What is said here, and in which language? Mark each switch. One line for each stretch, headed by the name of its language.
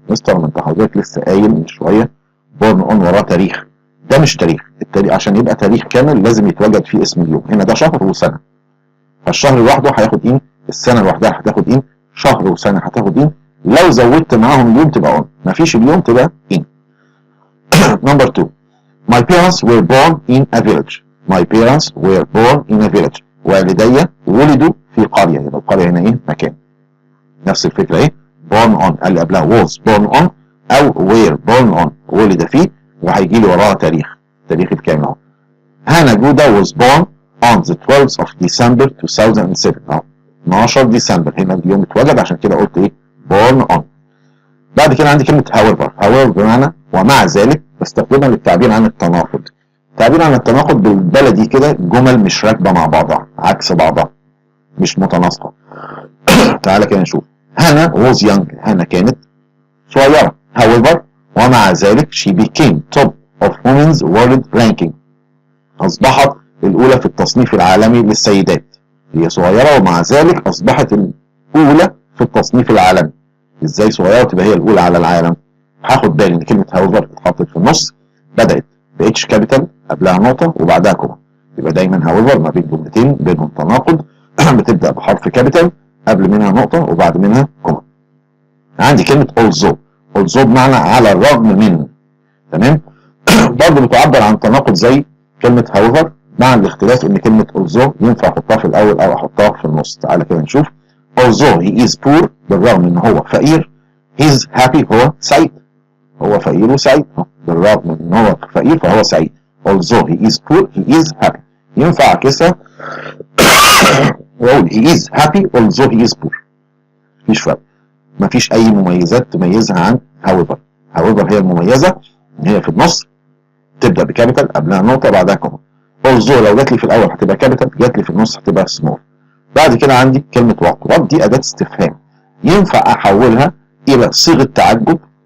Arabic: مستر ما أنت حضرتك لسه قايل من شوية born on وراه تاريخ. ده مش تاريخ. التاريخ عشان يبقى تاريخ كامل لازم يتوجد فيه اسم اليوم. هنا ده شهر وسنة. فالشهر لوحده هياخد إن، السنة لوحدها هتاخد إن، شهر وسنة هتاخد إن. لو زودت معاهم اليوم تبقى on، مفيش اليوم تبقى in.
English: number 2 my parents were born in a village. my parents were born in a village.
Arabic: والدي ولدوا في قرية. يبقى القرية هنا إيه مكان. نفس الفكرة إيه born on قال لي قبلها was born on أو were born on ولد فيه وهيجي لي وراها تاريخ الكامل اهو.
English: هانا جودة was born on the 12th of December 2007.
Arabic: اهو 12 ديسمبر هنا اليوم اتوجد عشان كده قلت ايه born on. بعد كده عندي كلمة however بمعنى ومع ذلك بستخدمها للتعبير عن التناقض. التعبير عن التناقض بالبلدي كده جمل مش راكبة مع بعضها عكس بعضها مش متناسقة. تعالى كده نشوف. هانا
English: was young
Arabic: هانا كانت صغيرة.
English: however
Arabic: ومع ذلك
English: she became top of women's world ranking.
Arabic: أصبحت الأولى في التصنيف العالمي للسيدات. هي صغيرة ومع ذلك أصبحت الأولى في التصنيف العالمي. إزاي صغيرة تبقى هي الأولى على العالم؟ هاخد بالي إن كلمة however اتحطت في النص بدأت ب H كابيتال قبلها نقطة وبعدها كوما. يبقى دايما however ما بين جملتين بينهم تناقض بتبدأ بحرف كابيتال قبل منها نقطة وبعد منها كوما. عندي كلمة also بمعنى على الرغم من. تمام. برضه بتعبر عن تناقض زي كلمة however مع الاختلاف ان كلمة also ينفع احطها في الاول او احطها في النص. تعالى كده نشوف.
English: although he is poor
Arabic: بالرغم ان هو فقير
English: he is happy
Arabic: هو سعيد. هو فقير وسعيد بالرغم من ان هو فقير فهو سعيد.
English: although he is poor he is happy.
Arabic: ينفع اعكسها واقول
English: he is happy although he is poor.
Arabic: مفيش فرق. مفيش اي مميزات تميزها عن however. however هي المميزة ان هي في النص تبدأ بكابيتال قبلها نقطة بعدها كوما. although لو جات لي في الاول هتبقى كابيتال جات لي في النص هتبقى سمول. بعد كده عندي كلمة what دي أداة استفهام ينفع أحولها إلى صيغة تعجب.